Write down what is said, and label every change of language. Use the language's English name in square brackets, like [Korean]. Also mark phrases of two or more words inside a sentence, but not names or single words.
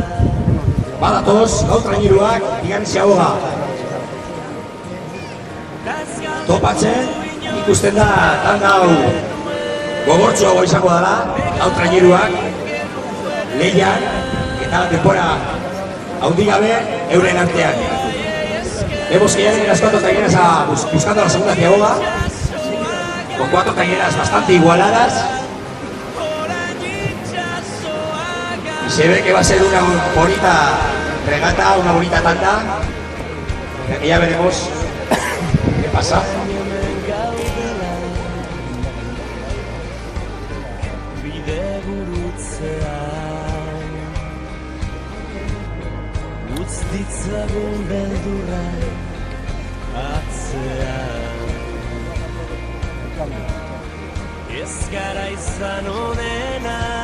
[Basque] Badatoz, gau traineruak, bigarren Ziaboga. Topatzen, ikusten da tanda hau gogortzuago izango dela, gau traineruak, lehian, eta denbora handigabe euren artean. [Spanish] Vemos que ya vienen las 4 traineras buscando la segunda Ziaboga, con 4 traineras bastante igualadas. Y se ve que va a ser una bonita regata, una bonita tanda, que ya veremos qué pasa. [Basque] Ditzagun beldurrak atzean ez gara izan onena